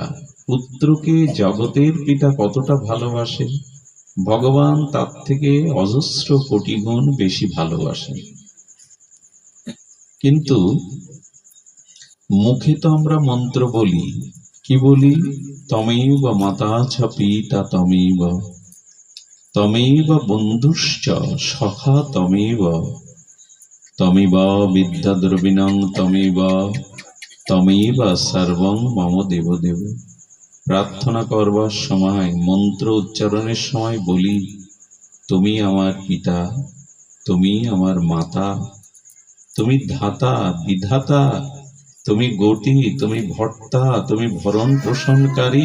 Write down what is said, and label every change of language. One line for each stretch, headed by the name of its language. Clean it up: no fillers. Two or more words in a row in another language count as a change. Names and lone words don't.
Bangla: পুত্রকে জগতের পিতা কতটা ভালোবাসে, ভগবান তার থেকে অজস্র কোটি গুণ বেশি ভালোবাসেন। কিন্তু মুখে তো আমরা মন্ত্র বলি, কি বলি?
Sanskrit: তমেব মাতা চ পিতা তমেব, তমেব বন্ধুশ্চ সখা তমেব, তমেব বিদ্যা দ্রবিণং তমেব, তমেব সর্বং মম দেব দেব।
Bangla: প্রার্থনা করবার সময়, মন্ত্র উচ্চারণের সময় বলি তুমি আমার পিতা, তুমি আমার মাতা, তুমি ধাতা বিধাতা, তুমি গতি, তুমি ভর্তা, তুমি ভরণ পোষণকারী।